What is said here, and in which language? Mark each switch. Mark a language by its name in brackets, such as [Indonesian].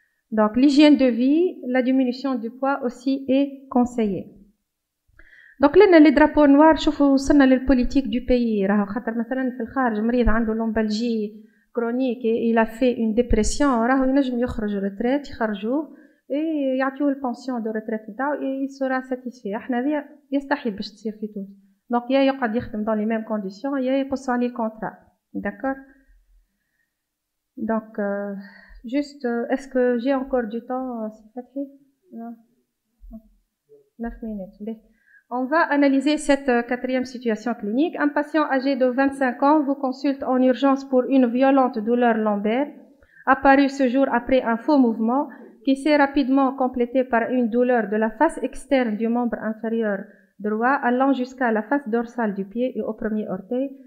[French] Donc, l'hygiène de vie, la diminution du poids aussi est conseillée. Donc, là, les drapeaux noirs, [Arabic] شوفوا وصلنا [French] للpolitique du pays. [Arabic] راهو خاطر مثلا في الخارج مريض عنده [French] lombalgie chronique et il a fait une dépression. [Arabic] راهو ينجم يخرج [French] retraite يخرجوه et [Arabic] يعطيوه البنسيون [French] de retraite نتاعو et il sera satisfait. [Arabic] احنا هذه يستحيل باش تصير في تونس. Donc, يا يقعد يخدم [French] dans les mêmes conditions [Arabic] يا يقصوا عليه الكونترا. [French] D'accord? Donc, juste, est-ce que j'ai encore du temps, Fatih? Non. 9 minutes. Bien. On va analyser cette quatrième situation clinique. Un patient âgé de 25 ans vous consulte en urgence pour une violente douleur lombaire, apparue ce jour après un faux mouvement qui s'est rapidement complété par une douleur de la face externe du membre inférieur droit allant jusqu'à la face dorsale du pied et au premier orteil.